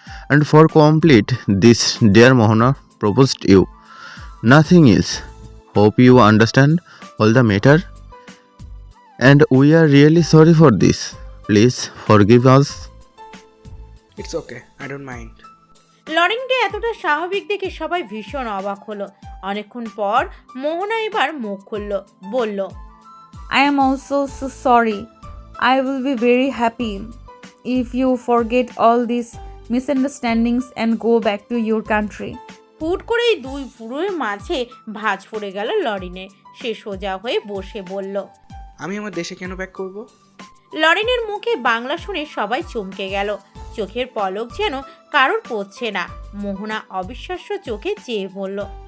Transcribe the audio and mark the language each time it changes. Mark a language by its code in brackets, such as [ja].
[en] And for complete this dare Mohana proposed you. Nothing else. Hope you understand all the matter. And we are really sorry for this. Please forgive us. It's okay. I don't mind. [bn] লরিনকে এতটা স্বাভাবিক দেখে সবাই ভীষণ অবাক হলো। অনেকক্ষণ পর মোহনা এবার মুখ খুলল, বলল, [en] I am also so sorry. I will be very happy if you forget all these misunderstandings and go back to your country. [bn] হুট করে এই দুই পুরোর মাঝে ভাঁজ পড়ে গেল লরিনের। সে সোজা হয়ে বসে বলল। আমি আমার দেশে কেন ব্যাক করব? লরিনের মুখে বাংলা শুনে সবাই চমকে গেল। চোখের পলক যেন কারোর পড়ছে না। মোহনা অবিশ্বাস্য চোখে চেয়ে বলল,